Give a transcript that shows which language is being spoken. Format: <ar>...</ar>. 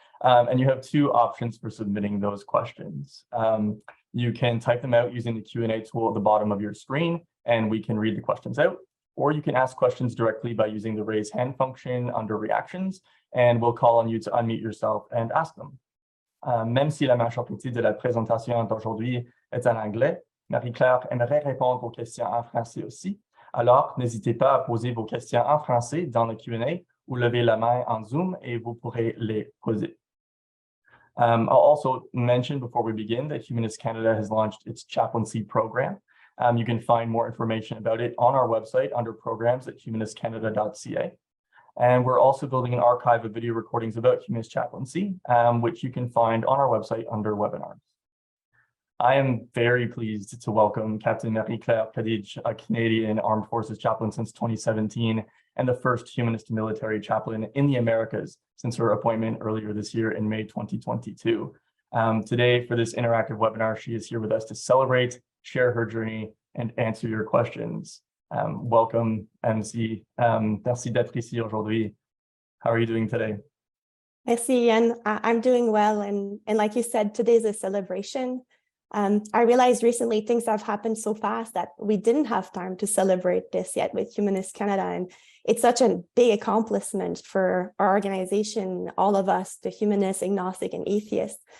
<en>And you have two options for submitting those questions. You can type them out using the Q&A tool at the bottom of your screen, and we can read the questions out, or you can ask questions directly by using the raise hand function under reactions, and we'll call on you to unmute yourself and ask them.</en> <fr>Même si la majeure partie de la présentation d'aujourd'hui est en anglais, Marie-Claire aimerait répondre aux questions en français aussi. Alors, n'hésitez pas à poser vos questions en français dans le Q&A ou lever la main en Zoom et vous pourrez les poser.</fr> <en>I'll also mention before we begin that Humanist Canada has launched its Chaplaincy program. You can find more information about it on our website under programs at humanistcanada.ca. And we're also building an archive of video recordings about Humanist Chaplaincy, which you can find on our website under webinars. I am very pleased to welcome Captain Marie-Claire Khadij, a Canadian Armed Forces Chaplain since 2017, and the first Humanist military chaplain in the Americas since her appointment earlier this year in May 2022. Today, for this interactive webinar, she is here with us to celebrate, share her journey, and answer your questions. Welcome, MC.</en> <fr>Merci d'être ici aujourd'hui.</fr> <en>How are you doing today?</en> <fr>Merci, Ian.</fr> <en>I'm doing well, and like you said, today's a celebration. I realized recently things have happened so fast that we didn't have time to celebrate this yet with Humanist Canada, and it's such a big accomplishment for our organization, all of us, the humanists, agnostic, and atheists.</en>